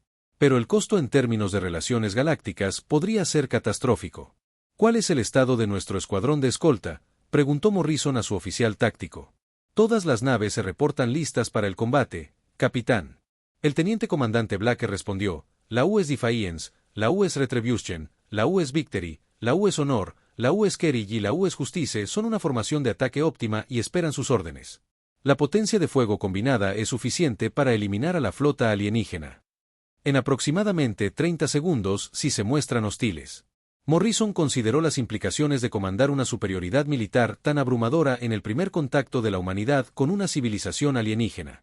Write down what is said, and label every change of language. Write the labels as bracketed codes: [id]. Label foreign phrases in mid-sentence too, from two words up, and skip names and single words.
[es] Pero el costo en términos de relaciones galácticas podría ser catastrófico. «¿Cuál es el estado de nuestro escuadrón de escolta?», preguntó Morrison a su oficial táctico. «Todas las naves se reportan listas para el combate, capitán». El teniente comandante Blake respondió: «La US Defiance, la US Retribution, la US Victory, la US Honor, la US Kerry y la US Justice son una formación de ataque óptima y esperan sus órdenes. La potencia de fuego combinada es suficiente para eliminar a la flota alienígena en aproximadamente 30 segundos si se muestran hostiles». Morrison consideró las implicaciones de comandar una superioridad militar tan abrumadora en el primer contacto de la humanidad con una civilización alienígena.